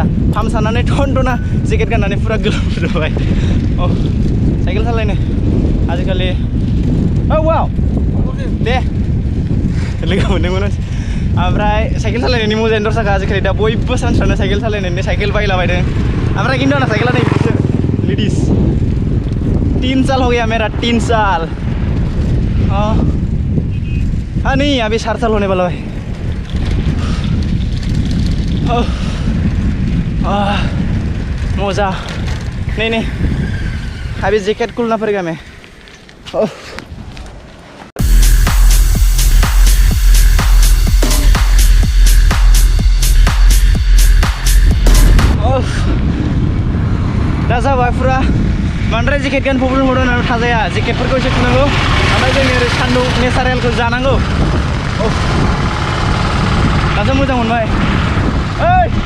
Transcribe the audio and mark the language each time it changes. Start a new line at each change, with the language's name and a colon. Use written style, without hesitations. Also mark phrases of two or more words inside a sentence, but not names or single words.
Bodo: पाम्प सानानै टना जेकेट गाननानै फुरा गोलोमजोबबाय साइकेल सालायनो आजिखालि वाव दे लोगो मोनदोंमोन ओमफ्राय साइकेल सालायनायनि मोजाङै दरसाखा आजिखालि दा बयबो सानस्रानो साइकेल सालायनायनि साइकेल बायलाबायदों ओमफ्राय किन्तु आंना साइकेला
Hindi: नहीं लेडीज 3 साल हो गया मेरा 3 साल हाँ नहीं अभी 4 साल होने वाला है मजा नहीं अभी जैकेट खोलना पड़ेगा मैं
Bodo: दा जाबाय फुरा बांद्राय जेकेट गान प्रब्लेम होदों थाजाया जेकेटफोरखौ एसे खुनांगौ ओमफ्राय जोंनि ओरै सान्दुं नेचारेलखौ जानांगौ दासो मोजां मोनबाय ओइ